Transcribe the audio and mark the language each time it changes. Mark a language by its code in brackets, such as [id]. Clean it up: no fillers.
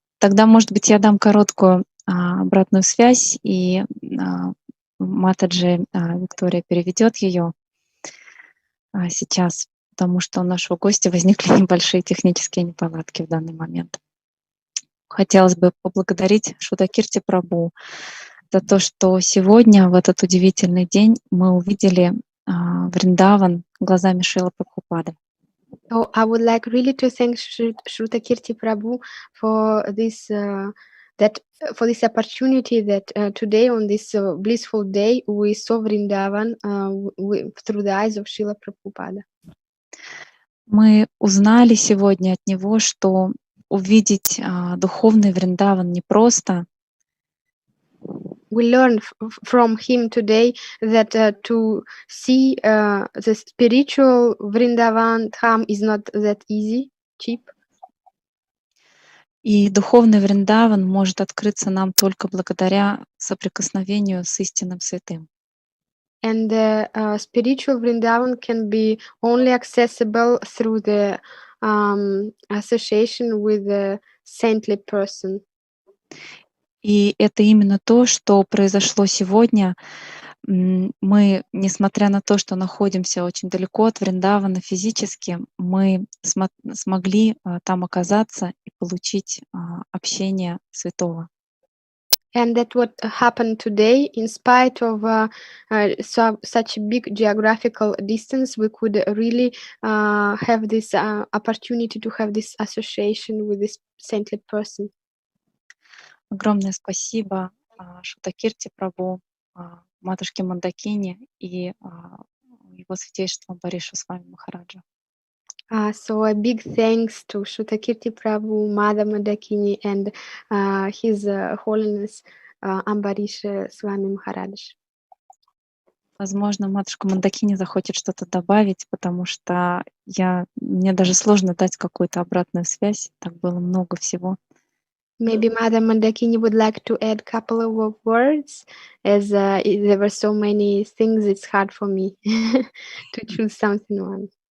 [ru] Тогда, может быть, я дам короткую обратную связь, и Матаджи Виктория переведет ее сейчас, потому что у нашего гостя возникли небольшие технические неполадки в данный момент. Хотелось бы поблагодарить Шрута Кирти Прабху за то, что сегодня, в этот удивительный день, мы увидели Вриндаван глазами Шрилы Прабхупады. [en] So I would like really to thank Shruta Kirti Prabhu for this for this opportunity that today on this blissful day we saw Vrindavan through the eyes of Srila Prabhupada. [ru] Мы узнали сегодня от него, что увидеть духовный Вриндаван непросто. [en] We learned from him today that to see the spiritual Vrindavan Dham is not that easy, cheap. [ru] И духовный Вриндаван может открыться нам только благодаря соприкосновению с истинным святым. [en] And the spiritual Vrindavan can be only accessible through the association with the saintly person. [ru] И это именно то, что произошло сегодня. Мы, несмотря на то, что находимся очень далеко от Вриндавана физически, мы смогли там оказаться и получить общение святого. [en] And that what happened today, in spite of such a big geographical distance, we could really have this opportunity to have this association with this saintly person. [ru] Огромное спасибо Шрута Кирти Прабху, матушке Мондакини и его святейшеству Баришу с вами Махараджа. [en] So a big thanks to Shruta Kirti Prabhu, Mother Moндакини, and His Holiness Ambarish Swami Maharaj. [ru] Возможно, матушка Мондакини захочет что-то добавить, потому что мне даже сложно дать какую-то обратную связь. Так было много всего. [en] Maybe Mother Moндакини would like to add a couple of words, as there were so many things, it's hard for me to choose something one.